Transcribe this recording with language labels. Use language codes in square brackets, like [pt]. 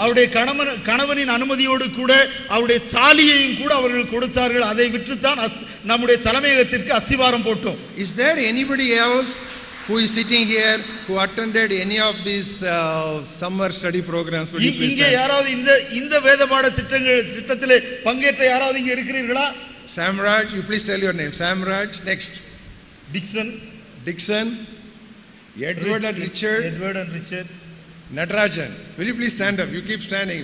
[ta] அவருடைய கணவனின் அனுமதியோடு கூட அவருடைய சாலியையும் கூட அவர்கள் கொடுத்தார்கள். அதை விற்று தான் நம்முடைய தலைமையகத்திற்கு அஸ்திவாரம் போட்டோம். [en] Is there anybody else who is sitting here who attended any of these summer study programs? [ta] இங்கே யாராவது இந்த வேதபாட திட்டத்திலே பங்கேற்ற யாராவது இங்கே இருக்கிறீர்களா? [en] Samraj, you please tell your name. Samraj, next. Dixon, Edward and Richard, Natarajan. Will you please stand up? You keep standing.